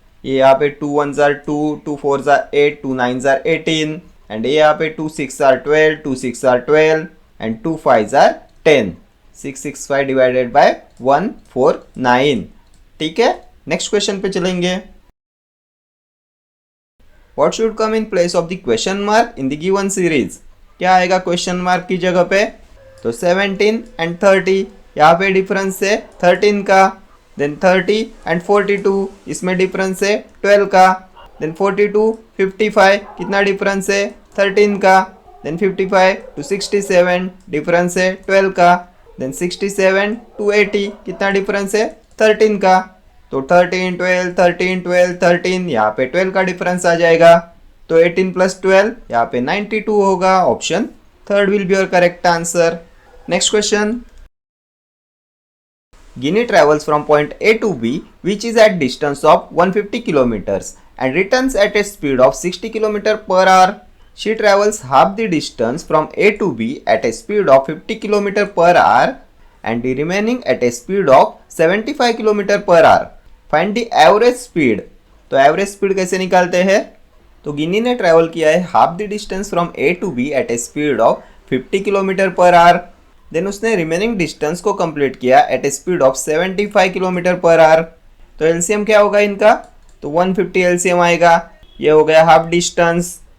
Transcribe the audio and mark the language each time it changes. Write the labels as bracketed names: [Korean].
[Hindi] ये यहाँ पे 2 1 आर 2, 2 4 आर 8, 2 9 आर 18 एंड ये यहाँ पे 2 6 are 12, 2 6 are 12 and 2 5 are 10, 665 divided by 149। ठीक है, नेक्स्ट क्वेश्चन पे चलेंगे। [English] What should come in place of the question mark in the given series? [Hindi] क्या आएगा क्वेश्चन मार्क की जगह पे, तो 17 एंड 30, यहाँ पे डिफरेंस है 13 का, देन 30 एंड 42 इसमें डिफरेंस है 12 का, देन 42 55 कितना डिफरेंस है 13 का, देन 55 टू 67 डिफरेंस है 12 का, देन 67 टू 80 कितना डिफरेंस है 13 का। तो 13 12 13 12 13, यहाँ पे 12 का डिफरेंस आ जाएगा। तो 18 प्लस 12 यहाँ पे 92 होगा, [English] Option third will be your correct answer. Next question, Ginny travels from point A to B, which is at distance of 150 kilometers and returns at a speed of 60 km per hour. She travels half the distance from A to B at a speed of 50 km per hour and the remaining at a speed of 75 km per hour. Find the average speed. [Hindi] तो average speed कैसे निकालते हैं, तो गिनी ने travel किया है [English] half the distance from A to B at a speed of 50 kilometre per hour, [Hindi] then उसने remaining distance को कंप्लीट किया [English] At a speed of 75 kilometre per hour. [Hindi] तो एलसीएम क्या होगा इनका, तो 150 एलसीएम आएगा। ये हो गया हाफ डिस्टेंस,